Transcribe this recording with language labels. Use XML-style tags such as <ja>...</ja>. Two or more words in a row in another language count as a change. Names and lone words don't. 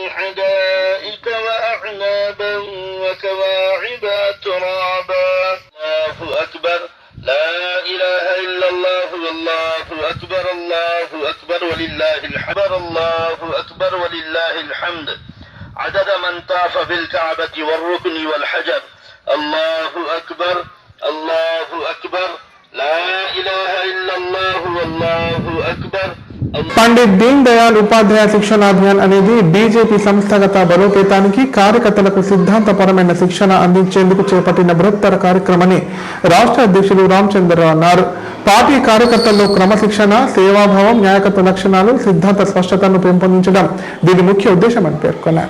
<ar>حدائق وأعنابا وكواعب أترابا الله أكبر لا إله إلا الله والله أكبر ولله الحمد الله أكبر ولله الحمد عدد من طاف بالكعبة والركن والحجر الله أكبر لا إله إلا الله والله أكبر.</ar> <te>పండిత్ దీన్ దయాళ్ ఉపాధ్యాయ శిక్షణ అభియాన్ అనేది బీజేపీ సంస్థాగత బలోపేతానికి, కార్యకర్తలకు సిద్ధాంతపరమైన శిక్షణ అందించేందుకు చేపట్టిన బృహత్తర కార్యక్రమని రాష్ట్ర అధ్యక్షులు రామచంద్రరావు అన్నారు. పార్టీ కార్యకర్తల్లో క్రమశిక్షణ, సేవాభావం, నాయకత్వ లక్షణాలు, సిద్ధాంత స్పష్టతను పెంపొందించడం దీని ముఖ్య ఉద్దేశమని పేర్కొన్నారు.</te>